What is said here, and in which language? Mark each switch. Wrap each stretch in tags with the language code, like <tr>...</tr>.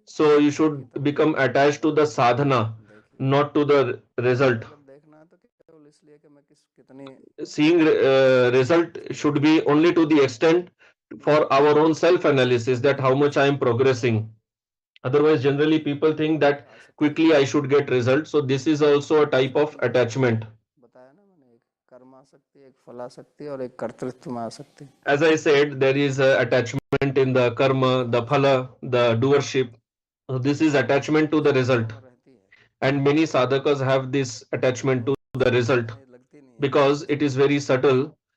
<en>So you should become attached to the sadhana, not to the result.</en> <hi>अगर देखना है तो केवल इसलिए कि मैं कितनी</hi> <en>Seeing result should be only to the extent for our own self analysis, that how much I am progressing. Otherwise, generally people think that quickly I should get result. So this is also a type of attachment.</en> <hi>बताया ना मैंने, एक कर्म आसक्ति, एक फल आसक्ति और एक कर्तृत्व में आसक्ति।</hi> <en>As I said, there is a attachment in the karma, the phala, the doership. So this is attachment to the result. And many sadhakas have this attachment to the result because it is very subtle.</en>